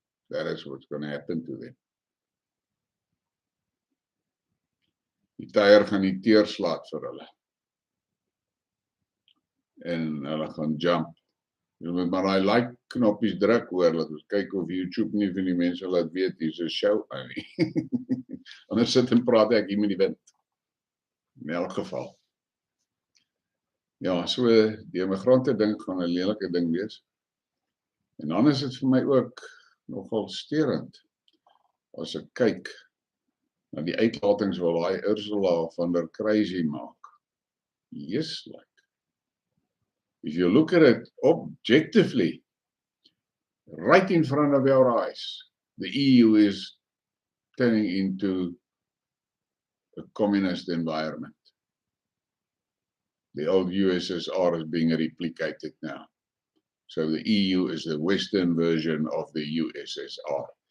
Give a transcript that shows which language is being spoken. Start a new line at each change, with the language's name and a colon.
English: That is what's going to happen to them.
Afrikaans: Die tyre gaan die teerslaat vir hulle. En hulle gaan jump. Jy moet maar daai like knoppies druk hoor, laat ons kyk of YouTube nie vir die mense laat weet hier's 'n show aan nie. Anders sit en praat ek hier met die wind. In elk geval. Ja, so die immigrante ding gaan 'n lelike ding wees. En dan is dit vir my ook nogal sterend as ek kyk na die uitlatings wat daai Ursula van der Crazy maak.
English: Yes, like. If you look at it objectively, right in front of our eyes, the EU is turning into a communist environment. The old USSR is being replicated now. So the EU is the Western version of the USSR.